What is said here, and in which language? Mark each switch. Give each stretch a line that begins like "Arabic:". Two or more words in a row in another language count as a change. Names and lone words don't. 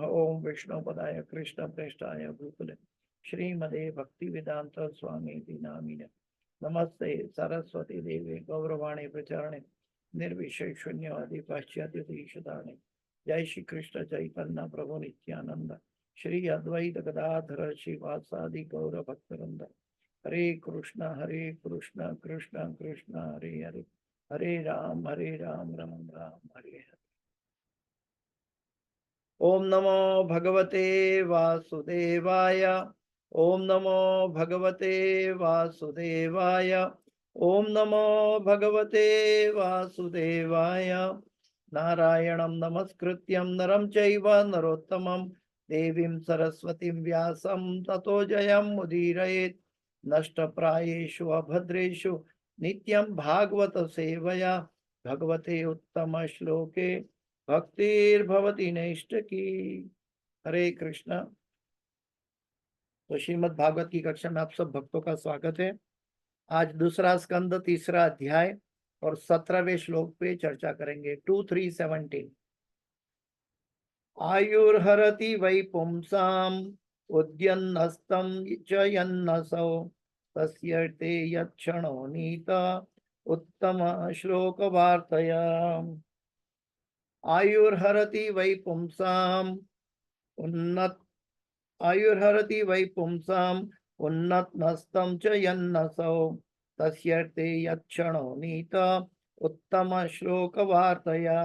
Sanskrit: ओम विष्णुपदाय कृष्ण प्रेष्ठाय भूतले श्रीमदे भक्ति वेदांत स्वामी नामिने नमस्ते सरस्वती देवी गौरवाणी प्रचारणे निर्विशेष शून्यवादी पाश्चात्य देशदाने। जय श्री कृष्ण चैतन्य प्रभु नित्यानंद श्री अद्वैत गदाधर श्रीवासादि गौर भक्तवृंद। हरे कृष्ण कृष्ण कृष्ण हरे हरे, हरे राम राम राम हरे हरे। ओम नमो भगवते वासुदेवाय, ओम नमो भगवते वासुदेवाय, ओम नमो भगवते वासुदेवाय। नारायणं नमस्कृत्यं नरं चैव नरोत्तमं देवीं सरस्वतीं व्यासं ततो जयमुदीरयेत्। नष्टप्रायेषु अभद्रेषु नित्यं भागवत सेवया भगवते उत्तम श्लोके भक्तिर्भवति नैष्टकी। हरे कृष्ण।
Hindi: तो श्रीमद् भागवत की कक्षा में आप सब भक्तों का स्वागत है। आज दूसरा स्कंद तीसरा अध्याय और 17वें श्लोक पे चर्चा करेंगे। 2-3-17।
Sanskrit: आयुर्हरति वै पुंसाम् उद्यन्नस्तं च यन्नसौ तस्य ते यत्क्षणो नीत उत्तम श्लोक वार्तया। आयुर्हरति वै पुंसाम् उन्नत आयुर्हरति वै पुंसाम् उन्नतमस्तं च यन्नसौ तस्य ते यत्क्षणो नीत उत्तम श्लोक वार्तया।